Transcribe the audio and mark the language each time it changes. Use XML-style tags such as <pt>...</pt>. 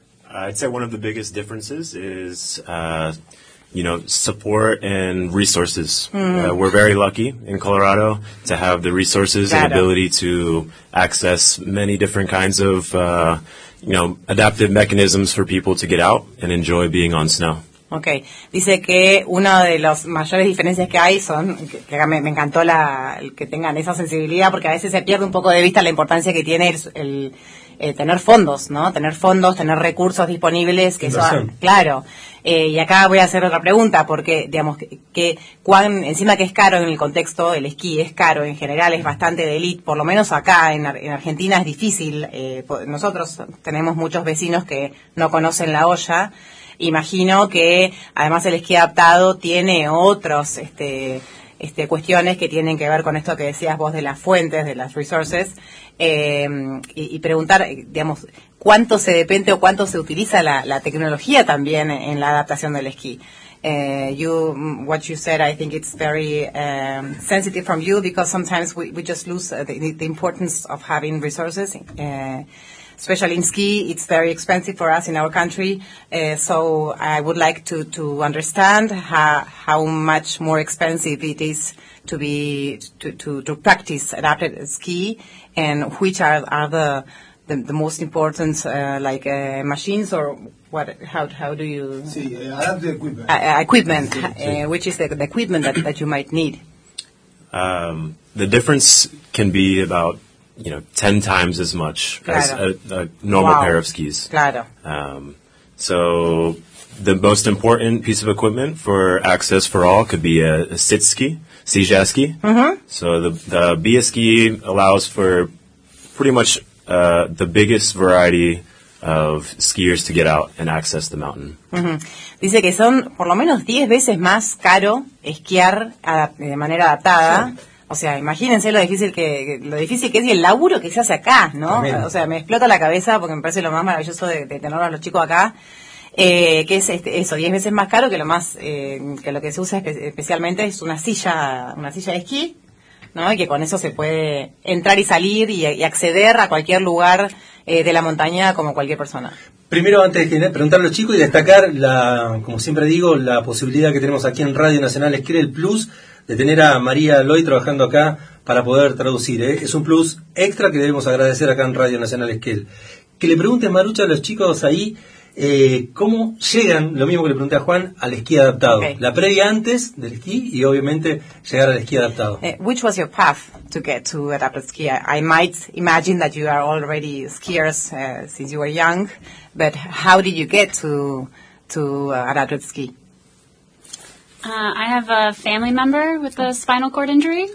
<en>I'd say one of the biggest differences is, you know, support and resources. Mm. We're very lucky in Colorado to have the resources and ability to access many different kinds of you know, adaptive mechanisms for people to get out and enjoy being on snow. Okay.</en> <es>Dice que una de las mayores diferencias que hay son, que me encantó la que tengan esa sensibilidad, porque a veces se pierde un poco de vista la importancia que tiene el tener fondos, ¿no? Tener fondos, tener recursos disponibles, que inversión. Eso, claro. Y acá voy a hacer otra pregunta, porque, digamos, que cuán, encima que es caro en el contexto, el esquí es caro en general, es bastante de élite, por lo menos acá en Argentina es difícil. Nosotros tenemos muchos vecinos que no conocen La Olla. Imagino que, además, el esquí adaptado tiene otros, cuestiones que tienen que ver con esto que decías vos de las fuentes, de las resources, y preguntar, digamos, cuánto se depende o cuánto se utiliza la tecnología también en la adaptación del esquí.</es> <en>What you said, I think it's very sensitive from you, because sometimes we just lose the importance of having resources, especially in ski. It's very expensive for us in our country, so I would like to understand how much more expensive it is to practice adapted ski, and which are the most important machines, or what, how do you adapted equipment which is the equipment that you might need. The difference can be about, you know, 10 times as much as a normal pair of skis.</en> <es>Claro.</es> <en>So the most important piece of equipment for access for all could be a sit ski, sija ski. Mm-hmm. So the Bia ski allows for pretty much the biggest variety of skiers to get out and access the mountain. Mm-hmm.</en> <es>Dice que son por lo menos 10 veces más caro esquiar de manera adaptada. Sí. O sea, imagínense lo difícil que es y el laburo que se hace acá, ¿no? También. O sea, me explota la cabeza porque me parece lo más maravilloso de tener a los chicos acá, que es eso, 10 veces más caro que lo que se usa especialmente es una silla de esquí, ¿no? Y que con eso se puede entrar y salir y acceder a cualquier lugar de la montaña como cualquier persona. Primero, antes de preguntarle a los chicos y destacar, como siempre digo, la posibilidad que tenemos aquí en Radio Nacional es que el Plus de tener a María Loy trabajando acá para poder traducir, ¿eh? Es un plus extra que debemos agradecer acá en Radio Nacional Esquel. Que le pregunte Marucha a los chicos ahí, cómo llegan, lo mismo que le pregunté a Juan, al esquí adaptado.</es> <en>Okay.</en> <es>La previa antes del esquí y obviamente llegar al esquí adaptado.</es> <en>Which was your path to get to adapted ski? I might imagine that you are already skiers since you were young, but how did you get to adapted ski? I have a family member with a spinal cord injury.</en>